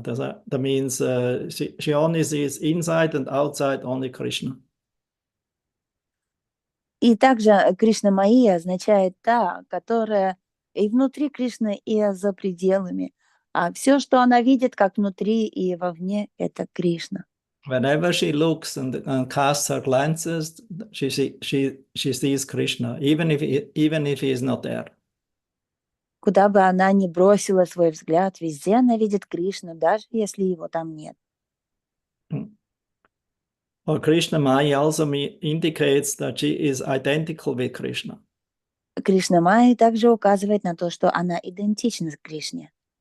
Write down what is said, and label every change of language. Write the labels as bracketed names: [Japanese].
[English] That means she only sees inside and outside only Krishna. [Russian] И также Кришна Майи означает та, которая и внутри Кришны, и за пределами. А все, что она видит, как внутри и вовне, это Кришна. [English] Whenever she looks and casts her glances, she sees Krishna, even if he is not there. [Russian] Куда бы она ни бросила свой взгляд, везде она видит Кришну, даже если его там нет. [English] Or Krishna Mai also indicates that she is identical with Krishna. [Russian] Кришна Майи также указывает на то, что она идентична с Кришне.